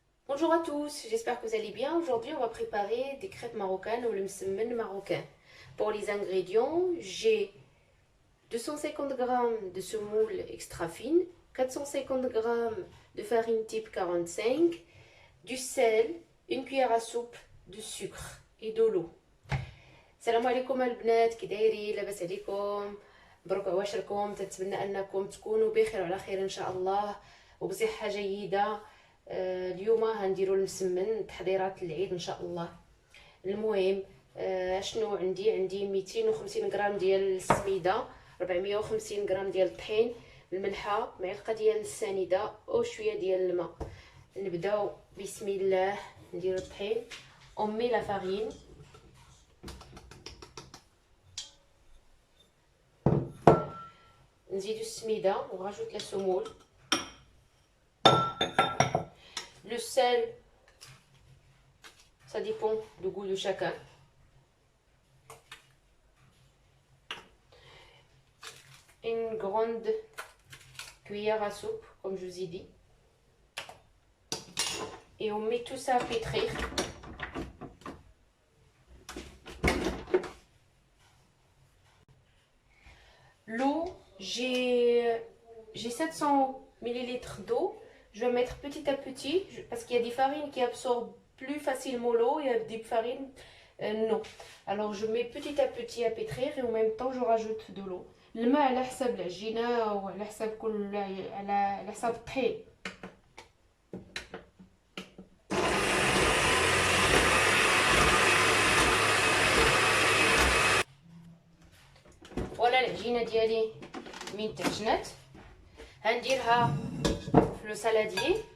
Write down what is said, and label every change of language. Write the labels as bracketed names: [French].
[French] Bonjour à tous, j'espère que vous allez bien. Aujourd'hui, on va préparer des crêpes marocaines ou le msemen marocain. Pour les ingrédients, j'ai 250 g de semoule extra fine, 450 g de farine type 45, du sel, une cuillère à soupe de sucre et de l'eau. [Arabic] السلام عليكم البنات، كي دايرين؟ لاباس عليكم؟ مبروك عواشركم. تتمنى انكم تكونوا بخير وعلى خير ان شاء الله وبصحه جيده. اليوم هنديروا المسمن تحضيرات العيد ان شاء الله. المهم شنو عندي 250 غرام ديال السميده، 450 غرام ديال الطحين، الملحه، معلقه ديال السنيده وشويه ديال الماء. نبداو بسم الله. ندير الطحين، امي لا فارين، نزيدو السميده ونراجوت لا سمول، [French] le sel, ça dépend du goût de chacun. Une grande cuillère à soupe, comme je vous ai dit. Et on met tout ça à pétrir. L'eau, j'ai 700 ml d'eau. Je vais mettre petit à petit, parce qu'il y a des farines qui absorbent plus facilement l'eau, il y a des farines non. Alors je mets petit à petit à pétrir et en même temps je rajoute de l'eau. [Arabic] الماء على حسب العجينة وعلى حسب على حسب الطحين. فوالا العجينة ديالي من تعجنات، هنديرها [French] le saladier.